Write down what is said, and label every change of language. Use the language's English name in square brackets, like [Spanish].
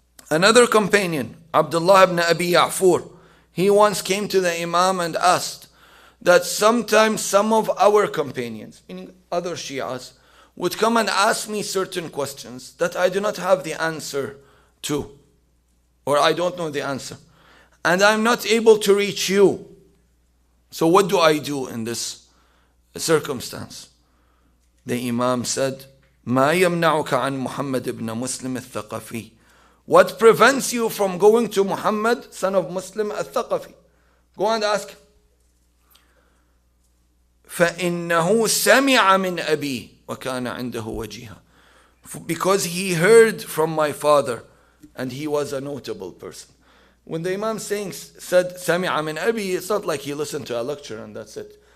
[English] Another companion, Abdullah ibn Abi Ya'fur, he once came to the Imam and asked that sometimes some of our companions, meaning other Shias, would come and ask me certain questions that I do not have the answer to, or I don't know the answer, and I'm not able to reach you. So what do I do in this circumstance? The Imam said, [Arabic] ما يمنعك عن محمد ابن مسلم الثقفي. [English] What prevents you from going to Muhammad, son of Muslim al-Thaqafi? Go and ask him. [Arabic] فإنه سمع من أبي وكان عنده وجيها. [English] Because he heard from my father and he was a notable person. When the Imam said [Arabic] سمع من أبي, [English] it's not like he listened to a lecture and that's it.